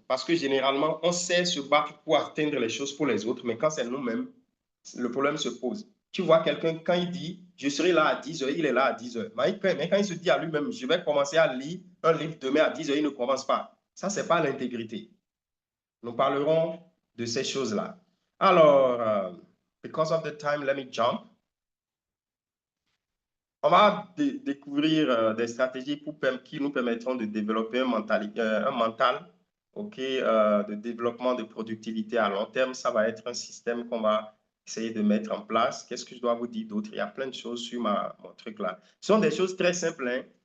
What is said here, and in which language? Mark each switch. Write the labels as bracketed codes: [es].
[fr] Parce que généralement, on sait se battre pour atteindre les choses pour les autres, mais quand c'est nous-mêmes, le problème se pose. Tu vois quelqu'un, quand il dit, je serai là à 10 heures, il est là à 10 heures. Mais quand il se dit à lui-même, je vais commencer à lire un livre demain à 10 heures, il ne commence pas. Ça, ce n'est pas l'intégrité. Nous parlerons de ces choses-là. [en] Alors, because of the time, let me jump. [fr] On va découvrir des stratégies qui nous permettront de développer un mental, ok, de développement de productivité à long terme. Ça va être un système qu'on va essayer de mettre en place. Qu'est-ce que je dois vous dire d'autre? Il y a plein de choses sur mon truc là. Ce sont des choses très simples, hein.